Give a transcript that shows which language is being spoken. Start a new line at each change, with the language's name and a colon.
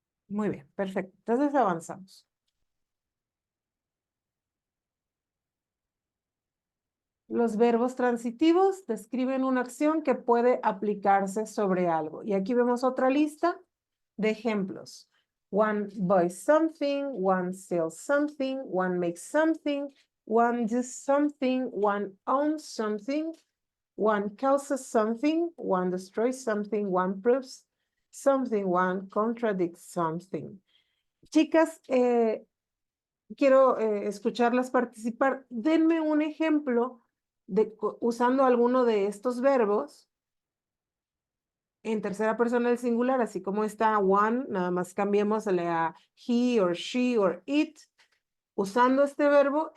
Spanish: Muy bien, perfecto. Entonces avanzamos. Los verbos transitivos describen una acción que puede aplicarse sobre algo. Y aquí vemos otra lista de ejemplos.
English: One buys something, one sells something, one makes something, one does something, one owns something, one causes something, one destroys something, one proves something, one contradicts something.
Spanish: Chicas, quiero escucharlas participar. Denme un ejemplo usando alguno de estos verbos en tercera persona del singular, así como está one, nada más cambiémosle a he or she or it, usando este verbo.